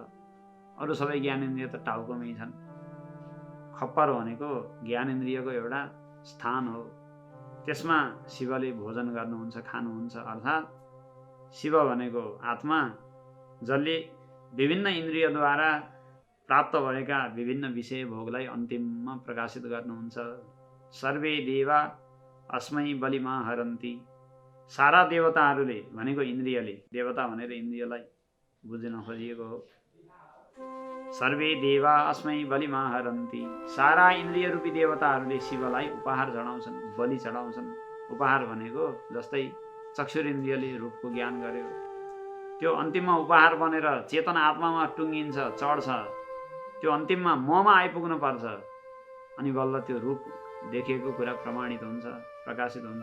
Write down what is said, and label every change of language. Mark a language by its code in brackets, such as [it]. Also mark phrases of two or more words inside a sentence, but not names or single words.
[ne] अरू सबै ज्ञानेन्द्रिय त टाउकोमै छन्। खप्पर भनेको ज्ञानेन्द्रियको एउटा स्थान हो। त्यसमा शिवले भोजन गर्नुहुन्छ, खानुहुन्छ। अर्थात् शिव भनेको आत्मा, जसले विभिन्न इन्द्रियद्वारा प्राप्त भएका विभिन्न विषय भोगलाई अन्तिममा प्रकाशित गर्नुहुन्छ। [sa] सर्वे देवा अस्मै बलिमा हरन्ति। [ne] सारा देवताहरूले भनेको इन्द्रियले, देवता भनेर इन्द्रियलाई बुझ्न खोजिएको हो। [sa] सर्वे देवा अस्मै बलिमा हरन्ति। [ne] सारा इन्द्रिय रूपी देवताहरूले शिवलाई उपहार चढाउँछन्, बलि चढाउँछन्। उपहार भनेको जस्तै चक्षुरेन्द्रियले रूपको ज्ञान गर्यो, त्यो अन्तिममा उपहार बनेर चेतन आत्मामा टुङ्गिन्छ, चढ्छ। त्यो अन्तिममा ममा आइपुग्नु पर्छ, अनि बल्ल त्यो रूप देखिएको कुरा प्रमाणित हुन्छ, प्रकाशित हुन्छ।